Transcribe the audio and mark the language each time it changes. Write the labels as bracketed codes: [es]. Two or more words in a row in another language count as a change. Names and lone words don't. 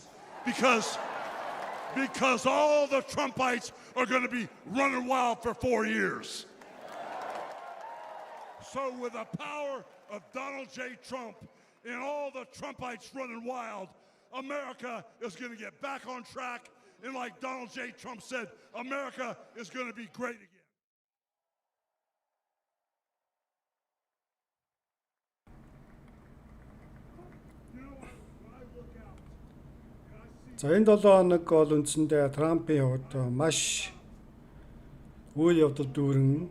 [en] Because all the Trumpites are going to be running wild for 4 years. So with the power of Donald J. Trump and all the Trumpites running wild, America is going to get back on track. And like Donald J. Trump said, America is going to be great again. [mn] За энэ 7 хоног бол үндсэндээ Трампын хувьд маш үйл явдал дүүрэн.